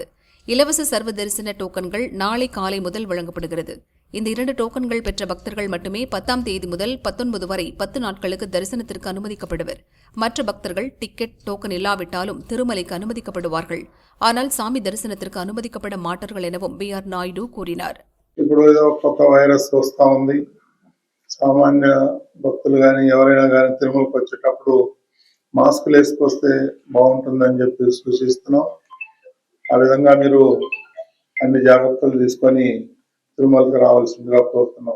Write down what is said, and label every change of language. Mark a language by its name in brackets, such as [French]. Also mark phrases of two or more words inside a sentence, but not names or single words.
[Tamil] இலவச சர்வ தரிசன டோக்கன்கள் நாளை காலை முதல் வழங்கப்படுகிறது. இந்த 2 டோக்கன்கள் பெற்ற பக்தர்கள் மட்டுமே 10ஆம் தேதி முதல் 19 வரை 10 நாட்களுக்கு தரிசனத்திற்கு அனுமதிக்கப்படுவர். மற்ற பக்தர்கள் டிக்கெட், டோக்கன் இல்லாவிட்டாலும் திருமலைக்கு அனுமதிக்கப்படுவார்கள். ஆனால் சாமி தரிசனத்திற்கு அனுமதிக்கப்பட மாட்டார்கள் எனவும் PR நாயுடு கூறினார். [Telugu] ఇప్పుడు ఏదో కొత్త వైరస్ వస్తూ ఉంది. సామాన్య భక్తులు కానీ ఎవరైనా కానీ తిరుమలకు వచ్చేటప్పుడు మాస్కులు వేసుకొస్తే బాగుంటుందని చెప్పి సూచిస్తున్నాం. ఆ విధంగా మీరు అన్ని జాగ్రత్తలు తీసుకొని తిరుమలకి రావాల్సిందిగా కోరుతున్నాం.